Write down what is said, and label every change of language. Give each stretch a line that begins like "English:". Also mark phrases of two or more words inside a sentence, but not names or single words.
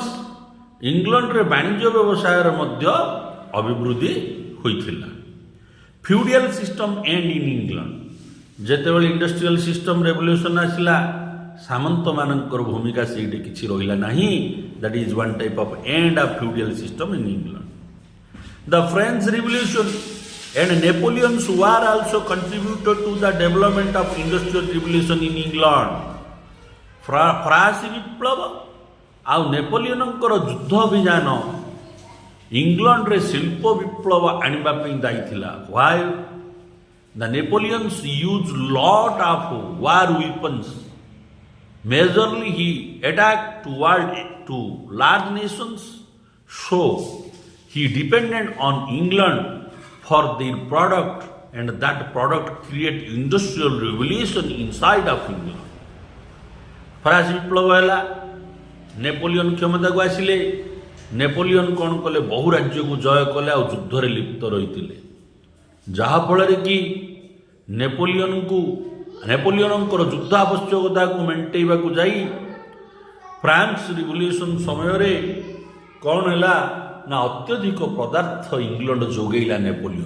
Odia: ଇଂଲଣ୍ଡରେ ବାଣିଜ୍ୟ ବ୍ୟବସାୟର ମଧ୍ୟ ଅଭିବୃଦ୍ଧି ହୋଇଥିଲା।
English: feudal system end in England.
Odia: ଯେତେବେଳେ
English: industrial system revolution
Odia: ଆସିଲା, ସାମନ୍ତମାନଙ୍କର ଭୂମିକା ସେଇଠି କିଛି ରହିଲା ନାହିଁ।
English: That is one type of end of feudal system in England. the French revolution and Napoleon's war also contributed to the development of industrial revolution in England.
Odia: ଫରାସୀ ବିପ୍ଳବ ଆଉ ନେପୋଲିୟନଙ୍କର ଯୁଦ୍ଧ ଅଭିଯାନ ଇଂଲଣ୍ଡରେ ଶିଳ୍ପ ବିପ୍ଳବ ଆଣିବା ପାଇଁ ଦାୟୀ ଥିଲା।
English: Why? The Napoleons used lot of war weapons. Majorly he attacked to large nations, so he depended on England for their product, and that product create industrial revolution inside of England.
Odia: ଫରାସୀ ବିପ୍ଳବ ହେଲା, ନେପୋଲିୟନ କ୍ଷମତାକୁ ଆସିଲେ। ନେପୋଲିୟନ କ'ଣ କଲେ, ବହୁ ରାଜ୍ୟକୁ ଜୟ କଲେ ଆଉ ଯୁଦ୍ଧରେ ଲିପ୍ତ ରହିଥିଲେ, ଯାହାଫଳରେ କି ନେପୋଲିୟନଙ୍କର ଯୁଦ୍ଧ ଆବଶ୍ୟକତାକୁ ମେଣ୍ଟେଇବାକୁ ଯାଇ ଫ୍ରାନ୍ସ ରିଭଲ୍ୟୁସନ୍ ସମୟରେ କ'ଣ ହେଲା ନା ଅତ୍ୟଧିକ ପଦାର୍ଥ ଇଂଲଣ୍ଡ ଯୋଗେଇଲା ନେପୋଲିୟନ।